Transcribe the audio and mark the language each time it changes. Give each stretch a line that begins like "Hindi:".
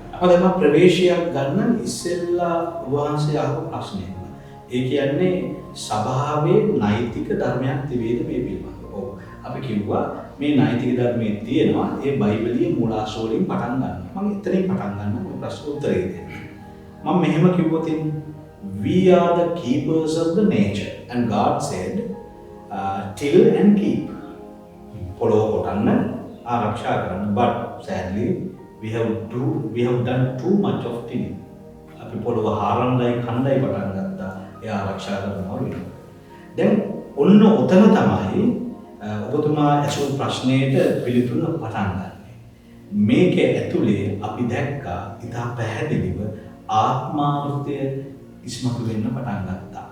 Sinhala: අපිට ප්‍රවේශයක් ගන්න ඉස්සෙල්ලා වහන්සේ අහපු ප්‍රශ්නය. ඒ කියන්නේ සභාවේ නෛතික ධර්මයක් තිබේද මේ පිළිබඳව. ඔව්. අපි කිව්වා මේ නෛතික ධර්මයේ තියෙනවා ඒ බයිබලීය මූලාශ්‍ර වලින් පටන් ගන්න. මම එතනින් පටන් ගන්න ඔය ප්‍රශ්න උත්තරේ දෙන්න.
English: මම මෙහෙම කිව්වොත් we are the keepers of the nature and God said till and keep. පොළොව කොටන්න ආරක්ෂා කරන්න. But sadly we have done too much of tilling.
Sinhala: අපි පොළොව හාරන්නයි කණ්ඩායි පටන් ගත්තා. ඒ ආරක්ෂා කරනවා වෙනවා. දැන් ඔන්න ඔතන තමයි ඔබතුමා ඇසූ ප්‍රශ්නයට පිළිතුර පටන් ගන්න. මේක ඇතුලේ අපි දැක්කා ඉතා පැහැදිලිව ආත්මාර්ථය ඉස්මතු වෙන්න පටන් ගත්තා.